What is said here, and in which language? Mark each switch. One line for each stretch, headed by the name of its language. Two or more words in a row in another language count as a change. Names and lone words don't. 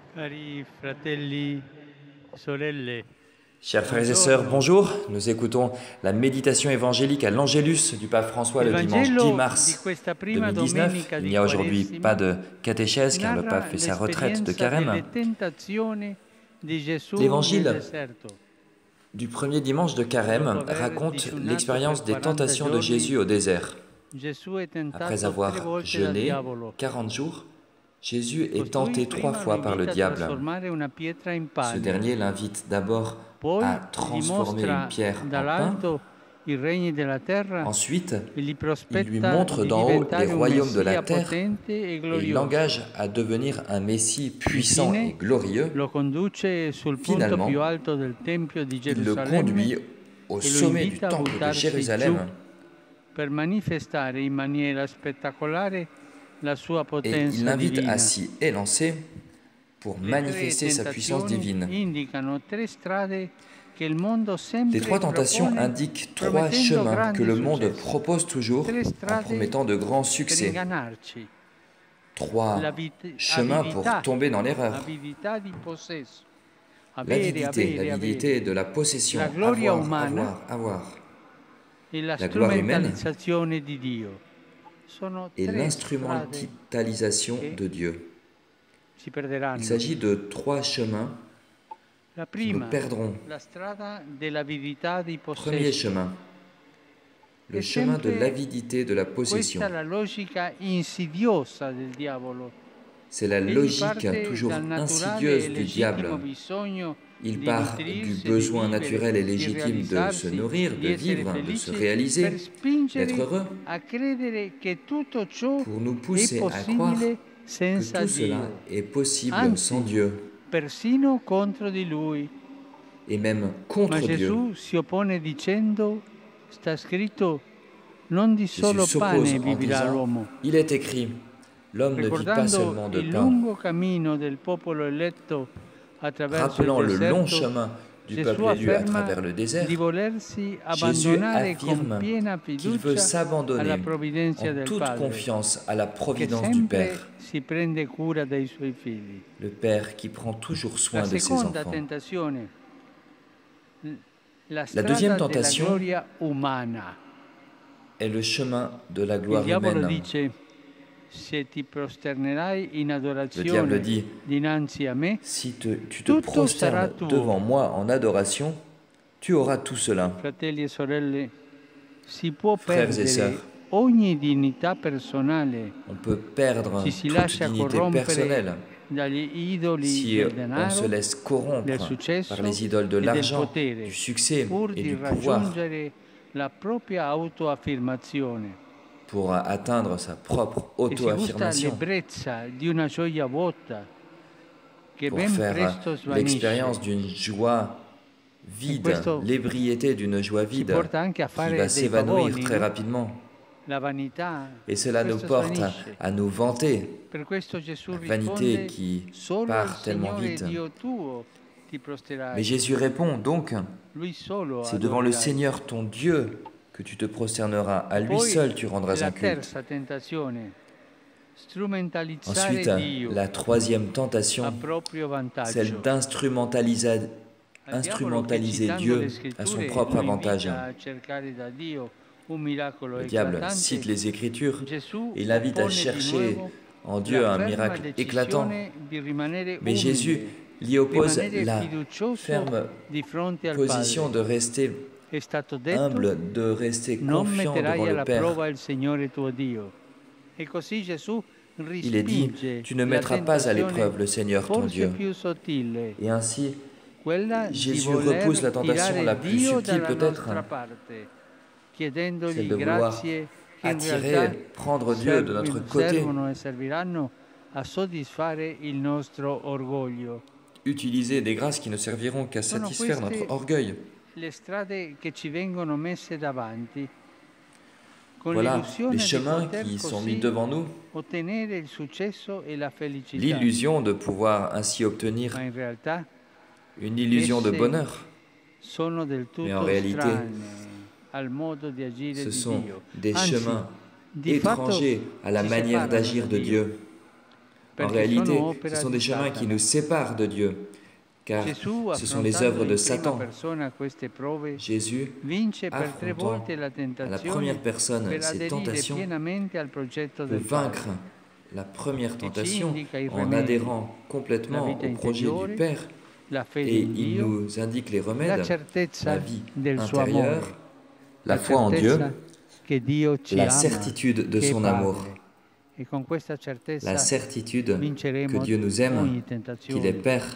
Italian: Cari fratelli, sorelle,
French: Chers frères et sœurs, bonjour. Nous écoutons la méditation évangélique à l'Angélus du pape François
Italian: il
French: le dimanche 10
Italian: Vangelo di
French: mars
Italian: questa prima
French: 2019.
Italian: domenica
French: Il
Italian: di
French: n'y a aujourd'hui pas
Italian: Quaresima
French: de catéchèse car le pape
Italian: narra
French: fait sa retraite de
Italian: l'esperienza
French: carême.
Italian: delle tentazioni di Gesù nel
French: L'évangile
Italian: deserto.
French: du premier dimanche de carême
Italian: Dopo aver
French: raconte
Italian: digiunato
French: l'expérience
Italian: per
French: des
Italian: 40
French: tentations de
Italian: giorni,
French: Jésus au désert.
Italian: Gesù è
French: Après
Italian: tentato 3
French: avoir
Italian: volte dal
French: jeûné
Italian: diavolo.
French: 40 jours, Jésus est
Italian: Costui
French: tenté 3
Italian: prima lo
French: fois par le
Italian: invita a
French: diable.
Italian: trasformare una pietra in
French: Ce
Italian: pane,
French: dernier l'invite d'abord
Italian: poi
French: à
Italian: gli
French: transformer une
Italian: mostra
French: pierre en pain.
Italian: dall'alto i regni della terra
French: Ensuite,
Italian: e gli
French: il lui
Italian: prospetta
French: montre
Italian: di
French: d'en haut les
Italian: diventare un
French: royaumes de la
Italian: messia
French: terre
Italian: potente e
French: et il
Italian: glorioso.
French: l'engage à devenir un Messie puissant et
Italian: Infine
French: glorieux.
Italian: lo conduce sul punto
French: Finalement,
Italian: più alto del Tempio di
French: il le
Italian: Gerusalemme
French: conduit au
Italian: e lo
French: sommet du
Italian: invita a
French: temple de
Italian: buttarsi giù
French: Jérusalem
Italian: per manifestare in maniera spettacolare la sua
French: et il
Italian: potenza
French: l'invite à
Italian: divina.
French: s'y élancer pour
Italian: Le tre
French: manifester sa puissance
Italian: tentazioni
French: divine.
Italian: indicano 3 strade che il mondo
French: Les
Italian: sempre
French: 3 tentations
Italian: propone,
French: indiquent 3
Italian: promettendo
French: chemins que
Italian: grandi
French: le monde
Italian: successi.
French: propose toujours
Italian: 3
French: en
Italian: strade
French: promettant de grands
Italian: per
French: succès.
Italian: ingannarci.
French: 3 chemins pour tomber dans l'erreur.
Italian: Avidità di possesso.
French: L'avidité de la possession,
Italian: La gloria
French: avoir,
Italian: umana
French: avoir.
Italian: e la
French: La gloire humaine
Italian: strumentalizzazione di Dio. Sono
French: et
Italian: 3 strade
French: l'instrumentalisation
Italian: che
French: de Dieu.
Italian: si perderanno.
French: Il s'agit de 3 chemins
Italian: La
French: qui nous
Italian: prima,
French: perdrons.
Italian: la strada dell'avidità di
French: Premier
Italian: possesso.
French: chemin, le
Italian: È
French: chemin de
Italian: sempre
French: l'avidité de la
Italian: Questa
French: possession.
Italian: è la logica insidiosa del diavolo.
French: C'est la
Italian: Egli
French: logique
Italian: parte
French: toujours
Italian: dal naturale
French: insidieuse
Italian: e
French: du
Italian: legittimo
French: diable.
Italian: bisogno
French: Il
Italian: di
French: part du
Italian: nutrirsi,
French: besoin
Italian: di vivere,
French: naturel et
Italian: di
French: légitime de se
Italian: realizzarsi,
French: nourrir,
Italian: di
French: de
Italian: essere
French: vivre, de se
Italian: felice, per
French: réaliser, d'être
Italian: spingere
French: heureux,
Italian: a credere che tutto ciò
French: pour nous
Italian: è
French: pousser à croire
Italian: possibile
French: que
Italian: senza
French: tout cela
Italian: Dio,
French: est possible
Italian: Anzi,
French: sans Dieu
Italian: persino contro di Lui.
French: et même
Italian: Ma
French: contre Dieu.
Italian: Gesù si oppone dicendo, sta scritto, non di
French: Jésus
Italian: solo
French: s'oppose
Italian: pane
French: en
Italian: vivrà
French: disant,
Italian: l'uomo.
French: il est écrit, l'homme ne vit pas
Italian: Ricordando
French: seulement de
Italian: il
French: pain.
Italian: lungo cammino del popolo eletto attraverso il
French: Rappelant le long
Italian: deserto,
French: chemin du
Italian: Gesù
French: peuple élu à
Italian: afferma
French: travers le désert,
Italian: di volersi
French: Jésus
Italian: abbandonare con
French: affirme
Italian: piena
French: qu'il veut
Italian: fiducia alla
French: s'abandonner
Italian: provvidenza
French: en
Italian: del
French: toute
Italian: Padre,
French: confiance à la
Italian: che
French: providence du
Italian: sempre
French: Père,
Italian: si prende cura dei suoi figli.
French: le Père qui prend toujours soin
Italian: La
French: de ses
Italian: seconda
French: enfants.
Italian: tentazione, la
French: La deuxième
Italian: strada della
French: tentation
Italian: gloria umana.
French: est le chemin de la
Italian: Il
French: gloire
Italian: diavolo
French: humaine.
Italian: dice, se ti prosternerai in
French: Le diable
Italian: adorazione
French: dit,
Italian: dinanzi a me,
French: si tu te
Italian: tutto sarà
French: prosternes
Italian: tuo.
French: devant moi en adoration, tu auras tout cela.
Italian: Fratelli e sorelle, si può
French: Frères et
Italian: perdere
French: sœurs,
Italian: ogni dignità personale
French: on peut perdre
Italian: si si
French: toute
Italian: lascia
French: dignité
Italian: corrompere
French: personnelle
Italian: dagli idoli si del
French: on se
Italian: denaro,
French: laisse
Italian: del
French: corrompre
Italian: successo
French: par les idoles de
Italian: e del
French: l'argent,
Italian: potere,
French: du succès
Italian: pur
French: et
Italian: di
French: du pouvoir
Italian: raggiungere la propria autoaffermazione.
French: pour atteindre sa propre
Italian: E si gusta
French: auto-affirmation,
Italian: l'ebbrezza di una gioia vuota che
French: pour
Italian: ben
French: faire
Italian: presto
French: l'expérience
Italian: svanisce.
French: d'une joie vide,
Italian: questo
French: l'ébriété d'une joie
Italian: Ci
French: vide
Italian: porta anche a
French: qui
Italian: fare
French: va
Italian: dei
French: s'évanouir
Italian: pavoni,
French: très
Italian: no?
French: rapidement.
Italian: La vanità,
French: Et cela nous
Italian: questo
French: porte
Italian: svanisce.
French: à nous vanter.
Italian: Per questo Gesù
French: La vanité
Italian: risponde,
French: qui
Italian: solo al
French: part tellement
Italian: Signore
French: vite.
Italian: Dio tuo ti prosterai.
French: Mais Jésus répond donc,
Italian: Lui solo
French: c'est devant le
Italian: adorerai.
French: Seigneur ton Dieu que tu te prosterneras. À lui
Italian: Poi,
French: seul tu rendras
Italian: la
French: un culte.
Italian: terza tentazione, strumentalizzare
French: Ensuite,
Italian: Dio
French: la troisième
Italian: a
French: tentation,
Italian: proprio vantaggio.
French: celle d'instrumentaliser
Italian: Al diavolo che, citando
French: Dieu
Italian: le
French: à son
Italian: scritture,
French: propre
Italian: lo
French: avantage.
Italian: invita a cercare da Dio un miracolo
French: Le diable
Italian: eclatante.
French: cite les Écritures
Italian: Gesù
French: et l'invite à
Italian: oppone di
French: chercher
Italian: nuovo
French: en Dieu
Italian: la
French: un
Italian: ferma
French: miracle éclatant.
Italian: decisione di rimanere
French: Mais
Italian: umile,
French: Jésus l'y oppose
Italian: rimanere
French: la
Italian: fiducioso
French: ferme
Italian: di fronte al
French: position
Italian: Padre.
French: de rester
Italian: È stato detto,
French: humble, de rester
Italian: non
French: confiant
Italian: metterai
French: devant le
Italian: alla
French: Père.
Italian: prova il Signore tuo Dio. E così Gesù
French: Il est dit,
Italian: respinge
French: tu ne
Italian: la
French: mettras pas à
Italian: tentazione
French: l'épreuve le Seigneur ton
Italian: forse
French: Dieu.
Italian: più sottile,
French: Et ainsi,
Italian: quella di
French: Jésus
Italian: voler
French: repousse la tentation
Italian: tirare
French: la plus
Italian: Dio
French: subtile
Italian: dalla
French: peut-être,
Italian: nostra parte,
French: celle
Italian: chiedendogli
French: de vouloir
Italian: grazie che in
French: attirer,
Italian: realtà
French: prendre Dieu de notre côté,
Italian: servono e serviranno a soddisfare il nostro orgoglio.
French: utiliser des grâces qui ne serviront qu'à
Italian: Sono
French: satisfaire
Italian: queste
French: notre orgueil.
Italian: le strade che ci vengono messe davanti, con
French: Voilà
Italian: l'illusione
French: les
Italian: di
French: chemins
Italian: poter
French: qui sont
Italian: così
French: mis devant nous,
Italian: ottenere il successo e la felicità.
French: l'illusion de pouvoir ainsi obtenir
Italian: Ma in realtà
French: une illusion de
Italian: esse
French: bonheur.
Italian: sono del
French: Mais en
Italian: tutto
French: réalité,
Italian: strane al modo di agire
French: Ce
Italian: di
French: sont
Italian: Dio.
French: des
Italian: Anzi,
French: chemins
Italian: di fatto
French: étrangers à la
Italian: ci
French: manière
Italian: separano
French: d'agir
Italian: da
French: de
Italian: Dio.
French: Dieu. En réalité, ce sont des chemins qui nous séparent de Dieu, car ce sont les œuvres de Satan. Jésus, affrontant à la première personne ces tentations, peut vaincre la première tentation en adhérant complètement au projet du Père, et il nous indique les remèdes, la vie intérieure, la foi en Dieu, la certitude de son amour, la certitude que Dieu nous aime, qu'il est Père.